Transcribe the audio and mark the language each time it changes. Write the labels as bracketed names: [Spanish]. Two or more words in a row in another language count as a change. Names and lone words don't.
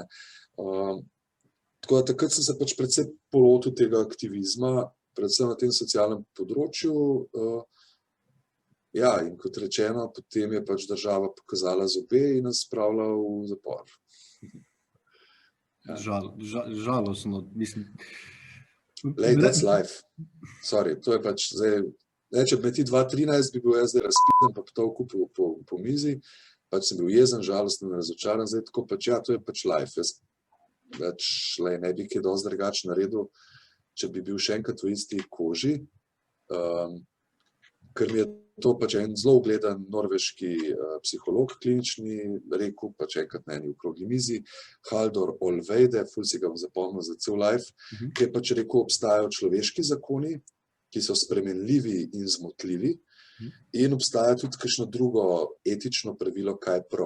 [Slovenian] Tako da takrat sem se pač predvsem polotil tega aktivizma, predvsem na tem socialnem področju. Ja, in kot rečeno, potem je pač država pokazala zobe in nas spravila v zapor. Žalostno, mislim. [English] That's life. [Slovenian] Sorry, to je pač zdaj, če bi me ti 2013 bi bil jaz zdaj razpiten, pa potovku po mizi, pač sem bil jezen, žalosten, razočaran, zdaj tako pač, ja, to je pač life. Jaz pač ne bi kaj dosti drugače naredil, če bi bil še enkrat v isti koži, ker mi je to pač en zelo ugleden norveški psiholog klinični rekel, pač enkrat na eni okrogli mizi, Haldor Olveide, ful si ga bom zapomnil za cel life, ki je pač rekel, obstajajo človeški zakoni, ki so spremenljivi in zmotljivi, in obstaja tudi kakšno drugo etično pravilo, kaj je prav.